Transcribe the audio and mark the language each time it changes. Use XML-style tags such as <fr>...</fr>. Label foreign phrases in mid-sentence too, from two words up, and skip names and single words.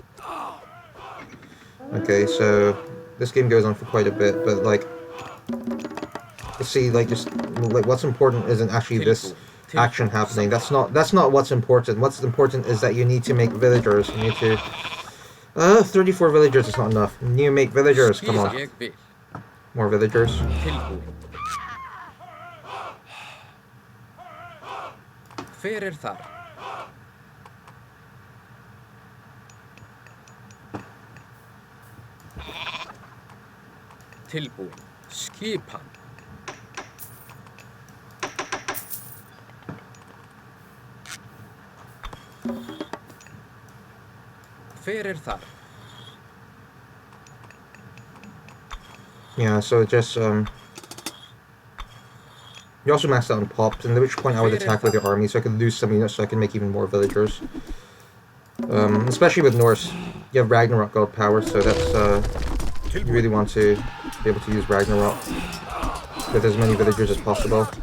<en>Okay, so this game goes on for quite a bit, but like, see, like just like what's important isn't actually this action happening. That's not what's important. What's important is that you need to make villagers. You need to 34 villagers is not enough. You need to make villagers. Come on,</en> <is>Ég vil.</is> <en>more villagers.</en> <is>Tilbúin. Hver þar? Tilbúin. Skipan. Hver þar?</is> <en>Yeah, so it just you also maxed out on pops, and at which point I would attack with your army so I could lose some units so I can make even more villagers. Especially with Norse, you have Ragnarok god power, so that's you really want to be able to use Ragnarok with as many villagers as possible.</en>